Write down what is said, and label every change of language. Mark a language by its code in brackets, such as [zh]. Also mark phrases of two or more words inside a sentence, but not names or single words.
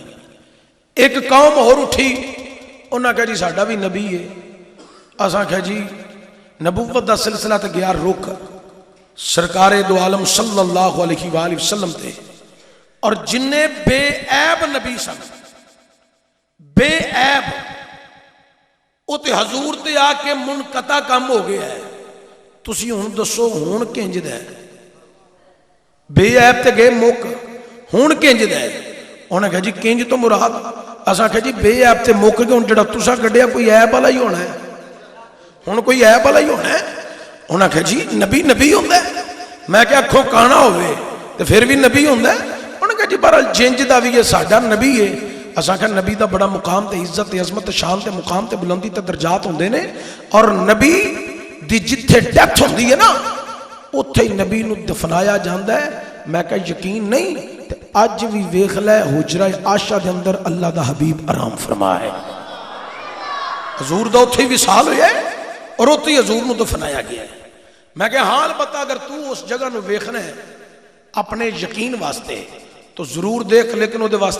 [pa] ایک قوم اور اٹھی، انہاں کہا جی ساڈا بھی نبی ہے. اساں کہا جی نبوت دا سلسلہ تے گیا رک سرکار دو عالم صلی اللہ علیہ وآلہ وسلم تے، اور جنہیں بے عیب نبی سن، بے عیب، وہ تے حضور تے آ کے منقطع کام ہو گیا ہے. تسی ہون دسو ہون کنج دے بے عیب تے گئے موک، ہون کنج دے. انہاں کہا جی کنج تو مراد، اساں کہا جی بے عیب تے موک گئے، ہن جڑا تساں کڈیا کوئی عیب والا ہی ہونا ہے، ہن کوئی عیب والا ہی ہونا ہے. انہاں کہا جی نبی نبی ہوندہ ہے؟ میں کہ اکھوں کانا ہوئے تو پھر بھی نبی ہوندہ ہے؟ انہاں کہا جی بہرحال جنج دا بھی یہ ساڈا نبی ہے. اساں کہا نبی دا بڑا مقام تے عزت تے عظمت تے شان تے مقام تے بلندی تے درجات ہوندے نے، اور نبی دی جتھے ڈیتھ ہوندی ہے نا اتھے ہی نبی نو دفنایا جاندہ ہے. میں کہا یقین نہیں تے اج بھی ویکھ لے حجرہ عائشہ دے اندر اللہ دا حبیب آرام فرما ہے. حضور دا اتھے ہی وصال ہویا ہے اور اتھے ہی حضور نو دفنایا گیا ہے. میں کہا ہاں البتہ اگر تو اس جگہ نو ویکھنا ہے اپنے یقین واسطے تو ضرور دیکھ، لیکن وہ دے واسطے